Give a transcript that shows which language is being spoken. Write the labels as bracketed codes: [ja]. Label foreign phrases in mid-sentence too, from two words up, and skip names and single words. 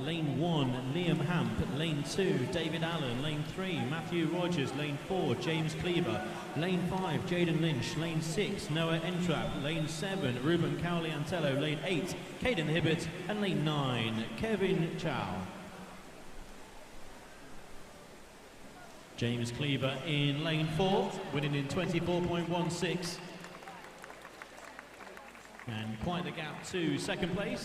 [en] Lane 1, Liam Hamp. Lane 2, David Allen. Lane 3, Matthew Rogers. Lane 4, James Cleaver. Lane 5, Jaden Lynch. Lane 6, Noah Entrap. Lane 7, Ruben Cowley-Antello. Lane 8, Caden Hibbett. And Lane 9, Kevin Chow. James Cleaver in Lane 4, winning in 24.16. And quite the gap to second place.